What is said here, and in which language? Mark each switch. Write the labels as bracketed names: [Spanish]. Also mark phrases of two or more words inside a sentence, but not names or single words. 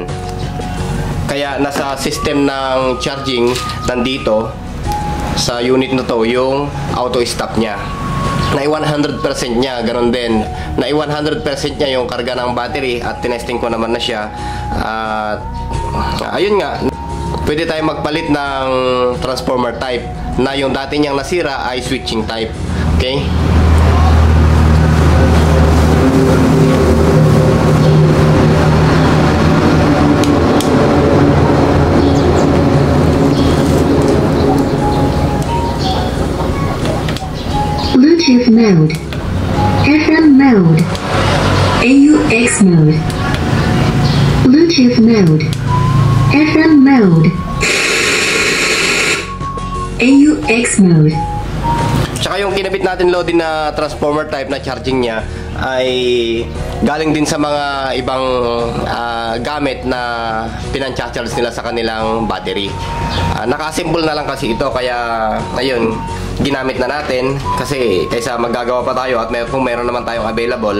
[Filipino] Kaya nasa system ng charging nandito sa unit na to yung auto stop niya. Na 100% niya, ganun din. Na 100% niya yung karga ng battery at tinesting ko naman na siya. At ayun nga, pwede tayong magpalit ng [English] transformer type [Filipino] na yung dati niyang nasira ay [English] switching type. [Filipino] Okay? [English] Bluetooth mode, FM mode, AUX mode, Bluetooth mode, FM mode, AUX mode. [Filipino] Tsaka yung kinabit natin Lodi na [English] transformer type [Filipino] na charging niya ay galing din sa mga ibang gamit na pinancha-charge nila sa kanilang battery. Naka-assemble na lang kasi ito, kaya ayun, ginamit na natin kasi kaysa magagawa pa tayo at kung meron naman tayong available.